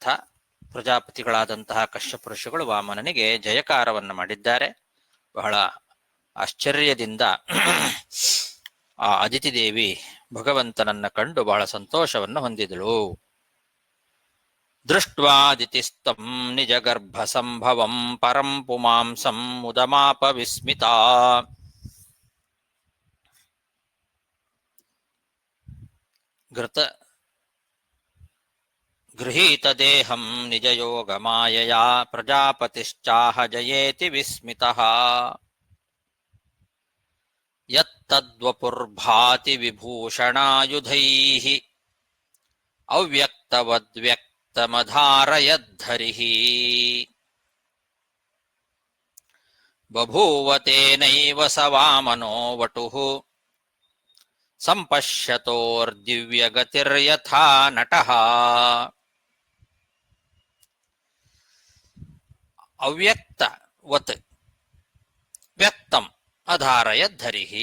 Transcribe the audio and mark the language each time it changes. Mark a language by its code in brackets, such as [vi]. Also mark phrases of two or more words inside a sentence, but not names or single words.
[kn] ಪ್ರಜಾಪತಿಗಳಾದಂತಹ ಕಶ್ಯಪ ಋಷಿಗಳು ವಾಮನನಿಗೆ ಜಯಕಾರವನ್ನು ಮಾಡಿದ್ದಾರೆ. ಬಹಳ ಆಶ್ಚರ್ಯದಿಂದ ಆ ಅದಿತಿ ದೇವಿ ಭಗವಂತನನ್ನ ಕಂಡು ಬಹಳ ಸಂತೋಷವನ್ನು ಹೊಂದಿದಳು. [sa] ದೃಷ್ಟ್ವಾದಿತಿಸ್ತಂ ನಿಜ ಗರ್ಭ ಸಂಭವಂ ಪರಂ ಪುಮಾಂಸಂ ಮುದಮಾಪ ವಿಸ್ಮಿತಾ. ಗೃಹೀತ ದೇಹಂ ನಿಜ ಯೋಗ ಮಾಯಯಾ ಪ್ರಜಾಪತಿಶ್ಚಾಹ ಜಯೇತಿ ವಿಸ್ಮಿತಃ. ಯತ್ತದ್ವಪುರ್ಭಾತಿ ವಿಭೂಷಣಾಯುಧೈಃ ಅವ್ಯಕ್ತವದ್ವ್ಯಕ್ತಮಧಾರಯದ್ಧರಿಃ. ಬಭೂವ ತೇನೈವ ಸ ವಾಮನೋ ವಟುಃ ಸಂಪಶ್ಯತೋರ್ದಿವ್ಯಗತಿರ್ಯಥಾ ನಟಃ ಅವ್ಯಕ್ತವತ್ ವ್ಯಕ್ತಂ ಅಧಾರಯದ್ಧರಿಹಿ.